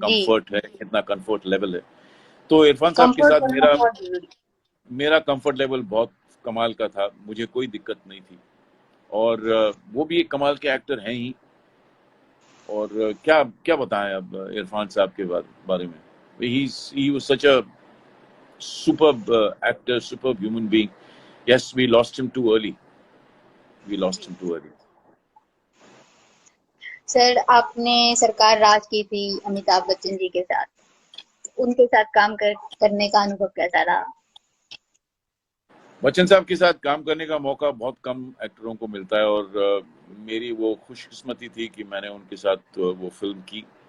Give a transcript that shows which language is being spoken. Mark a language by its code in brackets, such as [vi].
[hi] Comfort है, कितना comfort level है। तो इरफान साहब के कंफर्ट साथ करना मेरा बहुत जरूरी। मेरा कंफर्ट लेवल बहुत कमाल का था, मुझे कोई दिक्कत नहीं थी। और वो भी एक कमाल के एक्टर हैं ही। और क्या क्या बताएं अब इरफान साहब के बारे में। [en] He was such a superb actor, superb human being. Yes, we lost him too early. We lost him too early. [hi] Sir, आपने सरकार राज की थी अमिताभ बच्चन जी के साथ, उनके साथ करने का अनुभव कैसा रहा? बच्चन साहब के साथ काम करने का मौका बहुत कम एक्टरों को मिलता है। और मेरी वो खुशकिस्मती थी कि मैंने उनके साथ वो फिल्म की।